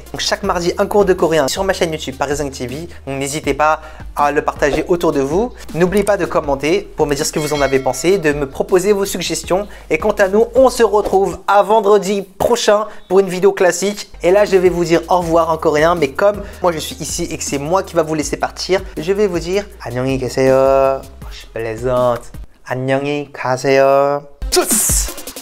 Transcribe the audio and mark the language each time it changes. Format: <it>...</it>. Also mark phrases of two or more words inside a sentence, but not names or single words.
<fr>Donc chaque mardi, un cours de coréen sur ma chaîne YouTube Paris5 TV. Donc n'hésitez pas à le partager autour de vous. N'oubliez pas de commenter pour me dire ce que vous en avez pensé, de me proposer vos suggestions. Et quant à nous, on se retrouve à vendredi prochain pour une vidéo classique. Et là, je vais vous dire au revoir en coréen. Mais comme moi, je suis ici et que c'est moi qui va vous laisser partir, je vais vous dire</fr> <ko>안녕히 계세요.</ko> <fr>Je plaisante.</fr> <ko>안녕히 가세요. Tchuss.</ko>